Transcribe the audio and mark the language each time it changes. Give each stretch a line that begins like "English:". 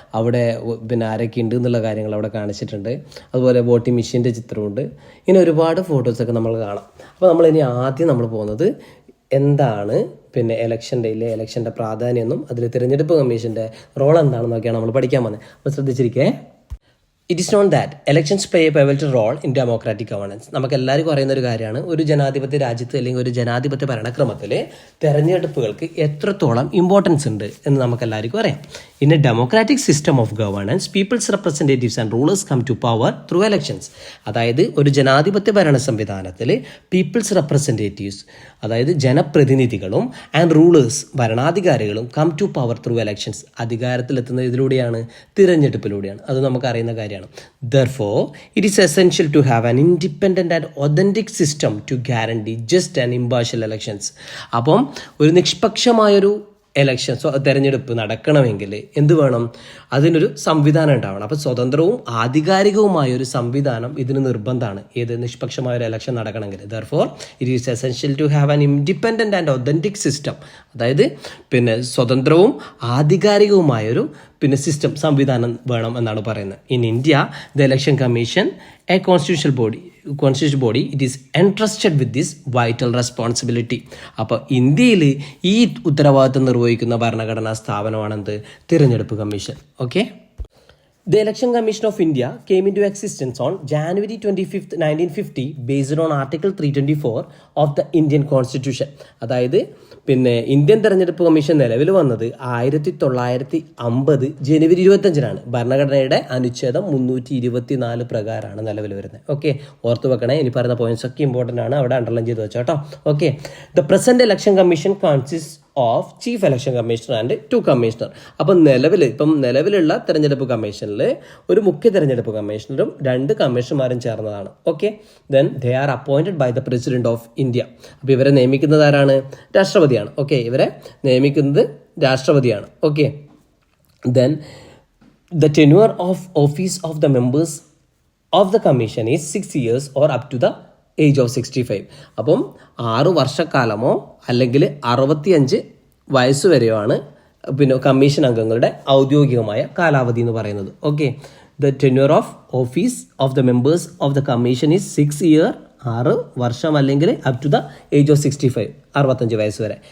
Malayalam: അവിടെ ആരൊക്കെ ഉണ്ട് എന്നുള്ള കാര്യങ്ങൾ അവിടെ കാണിച്ചിട്ടുണ്ട്. അതുപോലെ വോട്ടിംഗ് മെഷീൻ്റെ ചിത്രമുണ്ട്. ഇങ്ങനെ ഒരുപാട് ഫോട്ടോസൊക്കെ നമ്മൾ കാണാം. അപ്പോൾ നമ്മളിനി ആദ്യം നമ്മൾ പോകുന്നത് എന്താണ് ഇലക്ഷൻ്റെ പ്രാധാന്യമൊന്നും അതിൽ തിരഞ്ഞെടുപ്പ് കമ്മീഷൻ്റെ റോൾ എന്താണെന്നൊക്കെയാണ് നമ്മൾ പഠിക്കാൻ പോകുന്നത്. അപ്പോൾ ശ്രദ്ധിച്ചിരിക്കേ.
English: It is known that elections play a pivotal role in democratic governance.
Malayalam: നമുക്ക് എല്ലാവർക്കും അറിയുന്ന ഒരു കാര്യമാണ്, ഒരു ജനാധിപത്യ രാജ്യത്ത് അല്ലെങ്കിൽ ഒരു ജനാധിപത്യ ഭരണക്രമത്തിൽ തെരഞ്ഞെടുപ്പുകൾക്ക് എത്രത്തോളം ഇമ്പോർട്ടൻസ് ഉണ്ട് എന്ന് നമുക്ക് എല്ലാവർക്കും അറിയാം.
English: In a democratic system of governance, people's representatives and rulers come to power through elections.
Malayalam: അതായത് ഒരു ജനാധിപത്യ ഭരണ സംവിധാനത്തിൽ പീപ്പിൾസ് റെപ്രസെൻറ്റേറ്റീവ്സ്, അതായത് ജനപ്രതിനിധികളും ആൻഡ് റൂളേഴ്സ്, ഭരണാധികാരികളും
English: come to power through elections,
Malayalam: അധികാരത്തിലെത്തുന്നത് ഇതിലൂടെയാണ്, തിരഞ്ഞെടുപ്പിലൂടെയാണ്. അത് നമുക്ക് അറിയുന്ന കാര്യമാണ്.
English: Therefore, it is essential to have an independent and authentic system to guarantee just and impartial elections.
Malayalam: അപ്പം ഒരു നിഷ്പക്ഷമായൊരു തെരഞ്ഞെടുപ്പ് നടക്കണമെങ്കിൽ എന്ത് വേണം? അതിനൊരു സംവിധാനം ഉണ്ടാവണം. അപ്പോൾ സ്വതന്ത്രവും ആധികാരികവുമായ ഒരു സംവിധാനം ഇതിന് നിർബന്ധമാണ്. ഏത് നിഷ്പക്ഷമായ ഒരു ഇലക്ഷൻ നടക്കണമെങ്കിൽ.
English: Therefore, it is essential to have an independent and authentic system.
Malayalam: അതായത് സ്വതന്ത്രവും ആധികാരികവുമായൊരു സംവിധാനം വേണം എന്നാണ് പറയുന്നത്.
English: In India, the election commission, a constitutional body, it is entrusted with this vital responsibility.
Malayalam: അപ്പോൾ ഇന്ത്യയിൽ ഈ ഉത്തരവാദിത്വം നിർവഹിക്കുന്ന ഭരണഘടനാ സ്ഥാപനമാണെന്ത്? തിരഞ്ഞെടുപ്പ് commission.
English: Okay, The Election Commission of India came into existence on January 25th, 1950 based on Article 324 of the Indian Constitution.
Malayalam: അതായത് Indian തെരഞ്ഞെടുപ്പ് commission നിലവിൽ വന്നത് 1950 ജനുവരി 25-നാണ്. ഭരണഘടനയുടെ അനുച്ഛേദം 324 പ്രകാരമാണ് നിലവിൽ വരുന്നത്. ഓക്കെ, ഓർത്ത് വെക്കണേ. ഇനി പറയുന്ന പോയിന്റ്സ് ഒക്കെ ഇമ്പോർട്ടൻ്റ് ആണ്, അവിടെ അണ്ടർലൈൻ ചെയ്ത് വെച്ചോ കേട്ടോ. Okay,
English: The present election commission consist of chief election commissioner and 2 commissioner.
Malayalam: അപ്പം നിലവിലുള്ള തെരഞ്ഞെടുപ്പ് കമ്മീഷനിൽ ഒരു മുഖ്യ തെരഞ്ഞെടുപ്പ് കമ്മീഷണറും 2 കമ്മീഷണർമാരും ചേർന്നതാണ്.
English: Okay, then they are appointed by the president of India.
Malayalam: അപ്പോൾ ഇവരെ നിയമിക്കുന്നത് ആരാണ്? രാഷ്ട്രപതിയാണ്. ഓക്കെ, ഇവരെ നിയമിക്കുന്നത് രാഷ്ട്രപതിയാണ്.
English: Okay, then the tenure of office of the members of the commission is 6 years or up to the age of 65.
Malayalam: അപ്പം 6 വർഷക്കാലമോ അല്ലെങ്കിൽ 65 വയസ്സ് വരെയോ ആണ് പിന്നെ കമ്മീഷൻ അംഗങ്ങളുടെ ഔദ്യോഗികമായ കാലാവധി എന്ന് പറയുന്നത്.
English: okay, the tenure of office of the members of the commission is 6 year,
Malayalam: 6 വർഷം
English: അല്ലെങ്കിൽ up to the age of 65,
Malayalam: 65 വയസ്സ് വരെ.